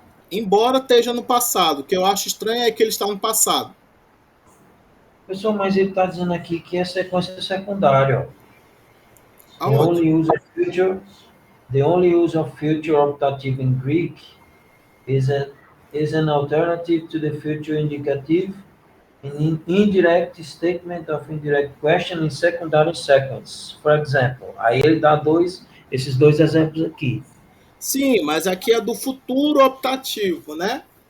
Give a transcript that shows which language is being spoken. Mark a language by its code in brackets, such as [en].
[pt] Embora esteja no passado, o que eu acho estranho é que ele está no passado. Pessoal, mas ele está dizendo aqui que é sequência secundária. Ó. [en] The [pt] Aonde? [en] only use of future, the only use of future optative in Greek is an alternative to the future indicative, an indirect statement of indirect question in secondary sequence. For example, [pt] aí ele dá esses dois exemplos aqui. Sim, mas aqui é do futuro optativo, né?